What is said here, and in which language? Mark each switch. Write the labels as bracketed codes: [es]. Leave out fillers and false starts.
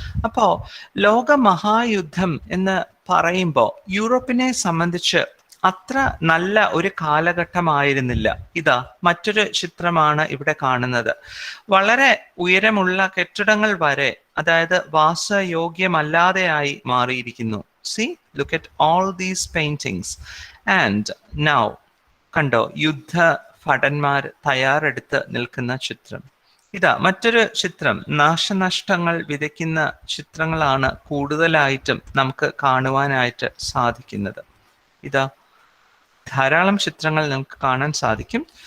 [ml] അപ്പോ ലോകമഹായുദ്ധം എന്ന് പറയുമ്പോൾ യൂറോപ്പിനെ സംബന്ധിച്ച് അത്ര നല്ല ഒരു കാലഘട്ടമായിരുന്നില്ല. ഇതാ മറ്റൊരു ചിത്രമാണ് ഇവിടെ കാണുന്നത്. വളരെ ഉയരമുള്ള കെട്ടിടങ്ങൾ വരെ, അതായത് വാസയോഗ്യമല്ലാതെയായി മാറിയിരിക്കുന്നു. [en] See, look at all these paintings. And now, [ml] കണ്ടോ, യുദ്ധ ഭടന്മാർ തയ്യാറെടുത്ത് നിൽക്കുന്ന ചിത്രം. ഇതാ മറ്റൊരു ചിത്രം. നാശനഷ്ടങ്ങൾ വിതയ്ക്കുന്ന ചിത്രങ്ങളാണ് കൂടുതലായിട്ടും നമുക്ക് കാണുവാനായിട്ട് സാധിക്കുന്നത്. ഇതാ ധാരാളം ചിത്രങ്ങൾ നമുക്ക് കാണാൻ സാധിക്കും.